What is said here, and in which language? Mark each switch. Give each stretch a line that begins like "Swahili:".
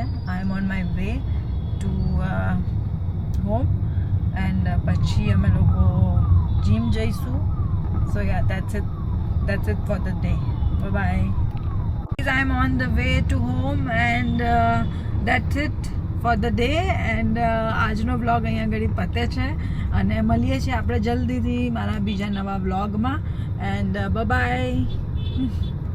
English: I am on my way to home and
Gujarati: પછી અમે લોકો જીમ જઈશું.
English: So yeah that's it for the day. Bye bye. I'm on the way to home and that's it for the day.
Gujarati: And આજનો vlog અહીંયા ઘડી પતે છે અને મળીએ છીએ આપણે જલ્દીથી મારા બીજા નવા વ્લોગમાં. And bye bye.